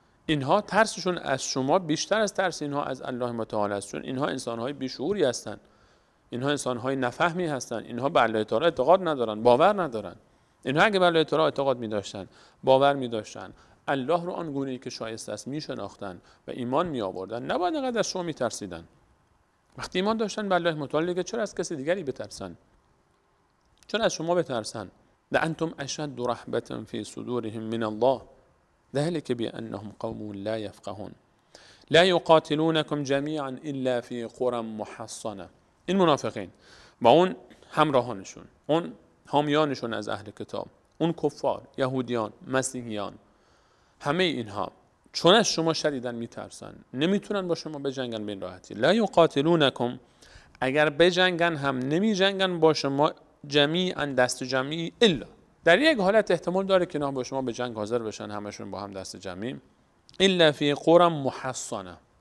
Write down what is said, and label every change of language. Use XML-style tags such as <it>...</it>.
<fa>اینها ترسشون از شما بیشتر از ترس اینها از الله متعال است، چون اینها انسان‌های بیشعوری هستند، اینها انسان‌های نفهمی هستند، اینها به الله تعالی اعتقاد ندارن، باور ندارن. اینها اگه به الله تعالی اعتقاد می‌داشتن، باور می‌داشتن، الله رو آن گونه‌ای که شایسته است می‌شناختن و ایمان می‌آوردن، نباید انقدر از شما می‌ترسیدن. وقتی ایمان داشتن به الله متعال دیگه چرا از کسی دیگری بترسن؟ چرا از شما بترسن؟</fa> <ar>لأنتم أشد رهبة في صدورهم من الله ذلك بأنهم قوم لا يفقهون لا يقاتلونكم جميعا إلا في قرى محصنة.</ar> <fa>این منافقین با اون همراهانشون، اون حامیانشون از اهل کتاب، اون کفار، یهودیان، مسیحیان، همه اینها چون از شما شدیداً میترسن، نمیتونن با شما بجنگن به این راحتی.</fa> <ar>لا یقاتلونکم،</ar> <fa>اگر بجنگن هم نمی جنگن با شما جمیعاً دست جمعی، الا در یک حالت احتمال داره که نه با شما به جنگ حاضر بشن همشون با هم دست جمعی،</fa> <ar>الا فی قرى محصنه،</ar>